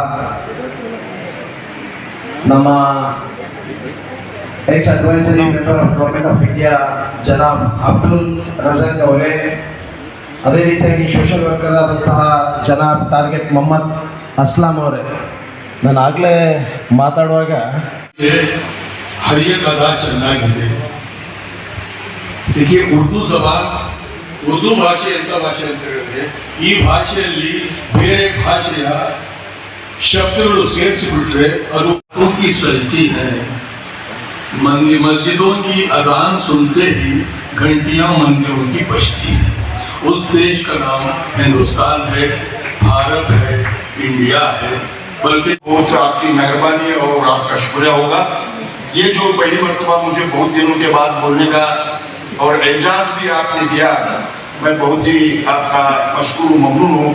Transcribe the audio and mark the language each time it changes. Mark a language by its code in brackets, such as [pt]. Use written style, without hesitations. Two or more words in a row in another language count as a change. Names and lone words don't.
[kn] ನಮ್ಮ [en] ex advisory member of government of India [kn] ಜನಾಬ್ ಅಬ್ದುಲ್ ರಜಾಕ್ ಅವರೇ, ಅದೇ ರೀತಿಯಾಗಿ [en] social worker [kn] ಆದಂತಹ ಜನಾಬ್ ಟಾರ್ಗೆಟ್ ಮೊಹಮ್ಮದ್ ಅಸ್ಲಾಂ ಅವರೇ. ನಾನು ಆಗಲೇ ಮಾತಾಡುವಾಗ ಹರಿಯದ ಚೆನ್ನಾಗಿದೆ. [hi] देखिए उर्दू जबान, [kn] उर्दू ಭಾಷೆ ಎಂತ ಭಾಷೆ ಅಂತ ಹೇಳಿದ್ರೆ ಈ ಭಾಷೆಯಲ್ಲಿ ಬೇರೆ ಭಾಷೆಯ शब्दों ಸೇರಿಸಿಬಿಟ್ರೆ ಅದು [hi] की सजती है। मस्जिदों की अजान सुनते ही घंटियां मंदिरों की बजती है। उस देश का नाम हिंदुस्तान है, भारत है, इंडिया है। बल्कि बहुत आपकी मेहरबानी और आपका शुक्रिया होगा। ये जो पहली मरतबा मुझे बहुत दिनों के बाद बोलने का और एजाज भी आपने दिया, मैं बहुत ही आपका मशकूर ममनून हूँ।